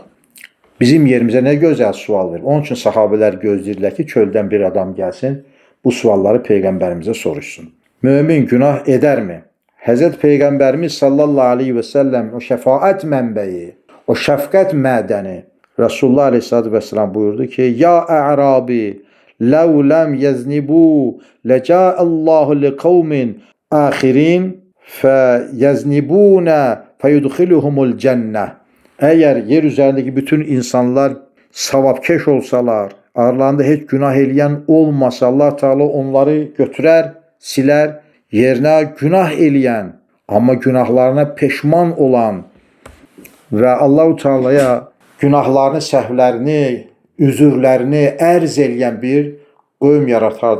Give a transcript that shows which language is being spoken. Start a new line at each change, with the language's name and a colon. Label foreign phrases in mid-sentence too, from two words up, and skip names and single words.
Azerbaijani: Bizim yerimizə nə gözəl sual verir. Onun üçün sahabələr gözləyirlər ki, çöldən bir adam gəlsin, bu sualları Peyğəmbərimizə soruşsun. Mömin günah edərmi? Həzrət Peyğəmbərimiz
Arabic: صلى الله عليه وسلم
Azerbaijani: o şəfaət mənbəyi, o şəfqət mədəni Resulullah
Arabic: عليه الصلاة والسلام
Azerbaijani: buyurdu ki,
Arabic: يا أعرابي, لَوْ لَمْ يَزْنِبُوا لَجَاءَ اللّٰهُ لِقَوْمٍ آخِرِينَ فَيَزْنِبُونَ فَيُدْخِلُهُمُ الْجَنَّةِ
Azerbaijani: Eğer yer üzerindeki bütün insanlar savabkeş olsalar, aralarında heç günah eləyən olmasa, Allah Teala onları götürər, silər, yerinə günah eləyən, amma günahlarına peşman olan və Allah Teala'ya günahlarını, səhvlərini, üzürlərini ərz eləyən bir qövm yaratardı.